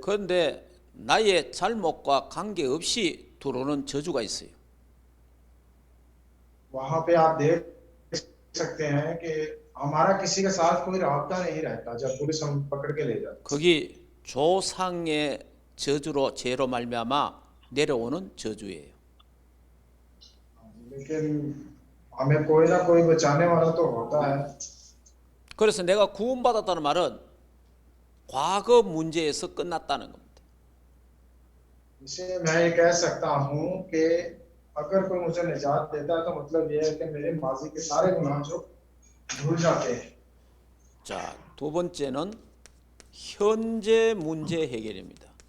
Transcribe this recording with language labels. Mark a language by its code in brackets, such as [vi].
[ko] 그런데 나의 잘못과 관계없이 들어오는 저주가 있어요. [hi] वहां पे आप देख सकते हैं कि हमारा किसी के साथ कोई राब्ता नहीं रहता जब पुलिस हम पकड़ के ले जाती। [ko] 거기 조상의 저주로 죄로 말미암아 내려오는 저주예요. [hi] लेकिन हमें कोई ना कोई बचाने वाला तो होता है। [ko] 그래서 내가 구원받았다는 말은 과거 문제에서 끝났다는 겁니다. [hi] इसलिए मैं ये कह सकता हूँ कि अगर कोई मुझे निजात देता है तो मतलब ये है कि मेरे माजी के सारे गुनाह जो धुल जाते हैं। [ko] 자, 두 번째는 현재 문제 해결입니다.